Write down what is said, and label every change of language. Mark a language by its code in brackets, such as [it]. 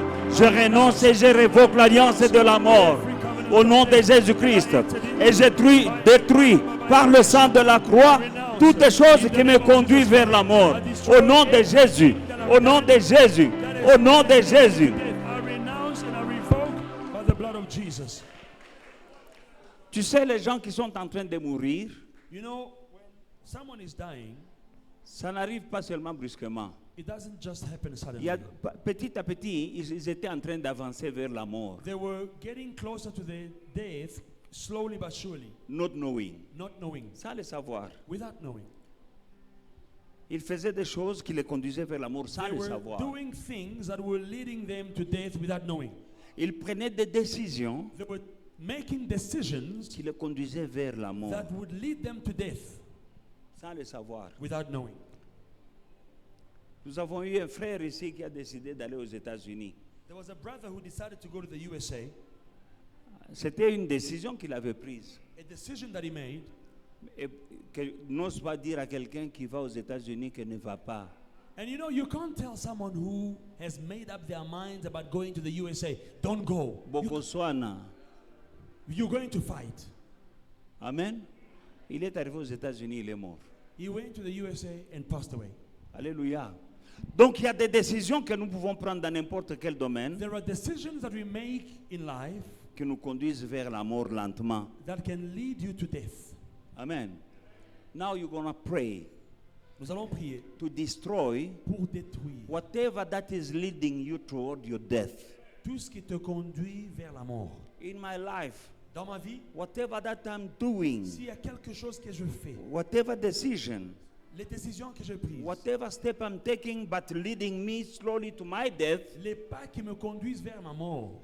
[fr] Je renonce et je révoque l'alliance de la mort. Au nom de Jésus-Christ. Et je détruis par le sang de la croix toutes les choses qui me conduisent vers la mort. Au nom de Jésus. Au nom de Jésus. Au nom de Jésus. [en] I renounce and I revoke by the blood of Jesus. [fr] Tu sais, les gens qui sont en train de mourir, [en] You know, when someone is dying, [fr] ça n'arrive pas seulement brusquement. [en] it doesn't just happen [fr] Il [en] suddenly. [fr] y a, petit à petit, ils étaient en train d'avancer vers la mort, [en] They were getting closer to the death, slowly but surely, not knowing, not knowing, [fr] sans le savoir. [en] without knowing. [fr] Ils faisaient des choses qui les conduisaient vers la mort sans [en] They [fr] le [en] were [fr] savoir. [en] doing things that were leading them to death without knowing. [fr] Ils prenaient des décisions [en] They were making decisions [fr] qui les conduisaient vers la mort [en] that would lead them to death [fr] sans le savoir. [en] without knowing. [fr] Nous avons eu un frère ici qui a décidé d'aller aux États-Unis. [en] There was a brother who decided to go to the USA, [fr] C'était une décision qu'il avait prise. [en] a decision that he made. [fr] Et que n'ose pas dire à quelqu'un qui va aux États-Unis qu'il ne va pas. [en] And you know, you can't tell someone who has made up their minds about going to the USA, don't go. Bokoswana. You're going to fight. Amen. [fr] Il est arrivé aux États-Unis, il est mort. [en] He went to the USA and passed away. Alléluia. [fr] Donc il y a des décisions que nous pouvons prendre dans n'importe quel domaine [en] There are decisions that we make in life [fr] qui nous conduisent vers la mort lentement. [en] that can lead you to death. Amen. Now you're going to pray [fr] Nous allons prier [en] to destroy [fr] pour détruire [en] whatever that is leading you toward your death. [fr] tout ce qui te conduit vers la mort. [en] In my life, [fr] Dans ma vie, [en] whatever that I'm doing, [fr] s'il y a quelque chose que je fais, [en] whatever decision, [fr] les décisions que je prise, [en] whatever step I'm taking but leading me slowly to my death, [fr] les pas qui me conduisent vers ma mort,